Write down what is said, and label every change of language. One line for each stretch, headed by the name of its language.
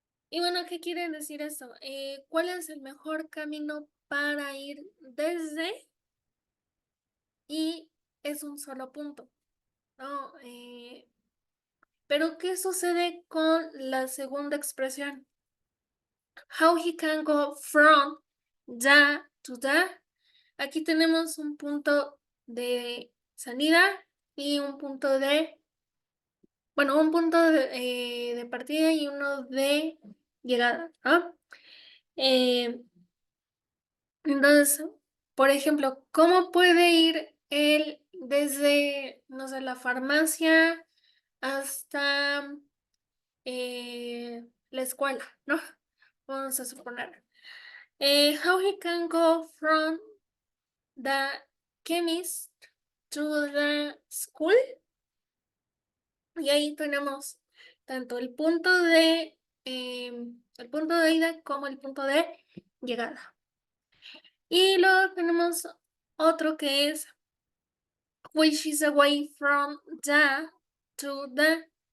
Spanish: Y bueno, ¿qué quiere decir eso? ¿Cuál es el mejor camino para ir desde? Y es un solo punto, ¿no? Pero ¿qué sucede con la segunda expresión?
English: How he can go from the to the.
Spanish: Aquí tenemos un punto de salida y un punto de, bueno, un punto de partida y uno de llegada, ¿no? Entonces, por ejemplo, ¿cómo puede ir él desde, no sé, la farmacia hasta la escuela, ¿no? Vamos a suponer.
English: How he can go from the chemist to the school.
Spanish: Y ahí tenemos tanto el punto de ida como el punto de llegada. Y luego tenemos otro que es
English: which is away from the to the.